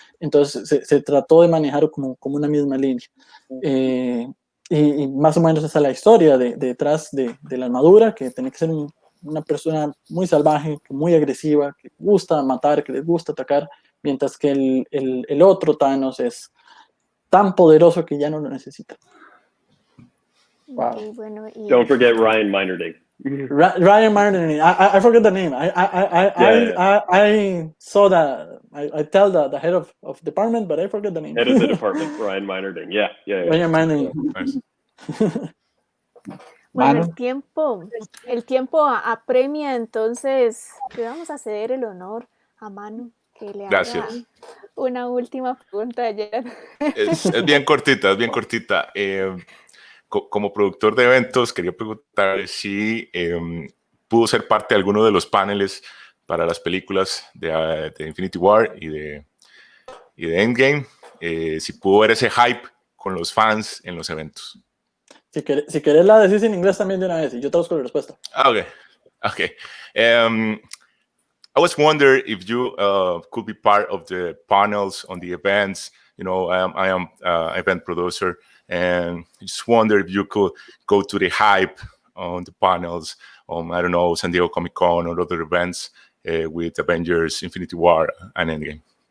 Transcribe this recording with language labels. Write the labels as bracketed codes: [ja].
[es] Entonces se trató de manejar como una misma línea. Y más o menos esa es la historia detrás de la armadura, que tiene que ser una persona muy salvaje, muy agresiva, que gusta matar, que les gusta atacar, mientras que el otro Thanos es tan poderoso que ya no lo necesita. Wow. Okay, bueno, y... [en] Don't forget Ryan Meinerding. Ryan Martin, I forget the name. I saw that. I tell the head of department, but I forget the name. Head of the department, Ryan Meinerding. Yeah. Ryan Martin. Nice. [es] Bueno, el tiempo apremia, entonces le vamos a ceder el honor a Manu, que le haga una última pregunta ayer. Es bien cortita, es bien cortita. Como productor de eventos, quería preguntar si pudo ser parte de alguno de los paneles para las películas de Infinity War y de Endgame, si pudo ver ese hype con los fans en los eventos. Si querés la decís en inglés también de una vez y yo te busco la respuesta. Okay. [en] I was wondering if you could be part of the panels on the events. You know, I am event producer, and I just wonder if you could go to the hype on the panels on, I don't know, San Diego Comic-Con or other events with Avengers, Infinity War, and Endgame.